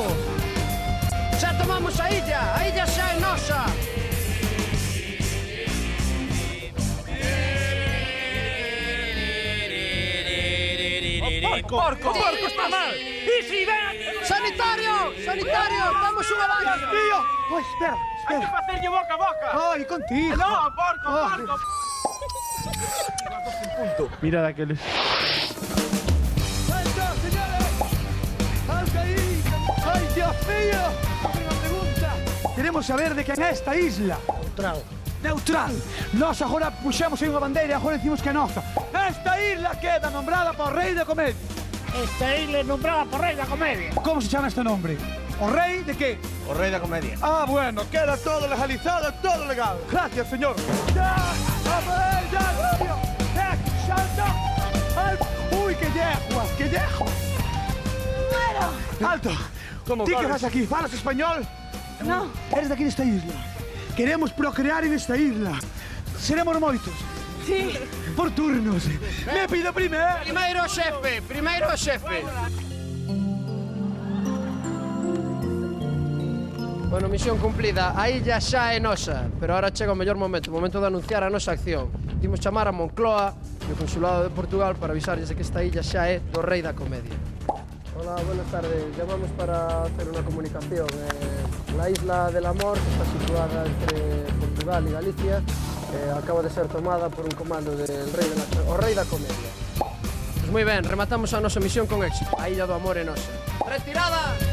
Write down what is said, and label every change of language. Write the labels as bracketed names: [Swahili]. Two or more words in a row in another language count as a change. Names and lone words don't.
[Galician] Xa tomamos a illa xa é nosa! Porco está mal. [Spanish] Y si ven aquí... [Galician] Sanitario, damos unha banda. Tío! Ai, espera. [Spanish] Hay que hacerlle boca a boca. Ai, contigo. [Galician] No, porco. Mira daqueles. [Spanish] ¡Alta, señores! ¡Alta ahí! ¡Ay, Dios mío! Una pregunta. Queremos saber [Galician] de quen é [Spanish] esta isla. Neutral. [Galician] Nós agora puxemos aí unha bandeira e agora decimos que é nosa. [Spanish] Esta isla queda nombrada por [Galician] Rei da Comedia. [Spanish] Esta isla é nombrada por Rei da Comedia. [Galician] Como se chama este nombre? O rei de qué? O Rei da Comedia. [Spanish] Ah, bueno, queda todo legalizado, todo legal. Gracias, señor. ¡Ya! ¡Ya! ¡Salta! ¡Uy, qué yeguas! ¡Qué yeguas! Bueno. [Galician] ¡Alto! ¿Ti que vas aquí? ¿Falas español? No. Eres de aquí desta isla. [Spanish] Queremos procrear en esta isla. [Galician] Seremos moitos. Sí. Por turnos. Me pido primeiro. Primeiro o xefe. Bueno, [Spanish] misión cumplida. [Galician] A illa xa é nosa, pero ahora chega o mellor momento, o momento de anunciar a nosa acción. Imos chamar a Moncloa e o Consulado de Portugal para avisarles de que esta illa xa é do Rei da Comedia. [Spanish] Hola, buenas tardes. Llamamos para hacer una comunicación. La isla del Amor, que está situada entre Portugal y Galicia, acaba de ser tomada por un comando del Rei da Comedia. [Galician] Pues moi ben, rematamos a nosa misión con éxito. A Illa do Amor é nosa. ¡Retirada!